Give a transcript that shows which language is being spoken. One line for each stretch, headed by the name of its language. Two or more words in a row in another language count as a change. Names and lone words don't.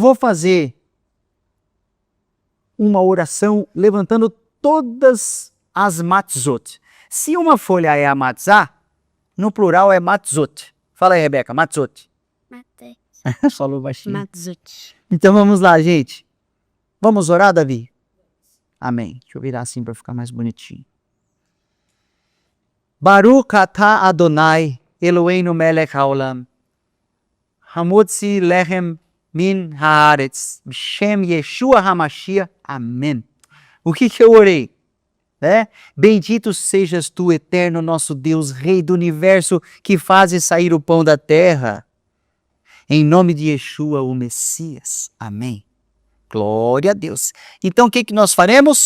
Portuguese: Eu vou fazer uma oração levantando todas as matzot. Se uma folha é a matzah, no plural é matzot. Fala aí, Rebeca, matzot. Matei. Falou baixinho. Matzut. Então vamos lá, gente. Vamos orar, Davi? Amém. Deixa eu virar assim para ficar mais bonitinho.
Hebrew: ברוך אתה אדוני אלוהינו מלך העולם המוציא לחם מן הארץ בשם ישוע המשיח.
Portuguese: Amém. O que eu orei? Bendito sejas tu, eterno nosso Deus, Rei do Universo, que fazes sair o pão da terra. Em nome de Yeshua, o Messias. Amém. Glória a Deus. Então o que nós faremos?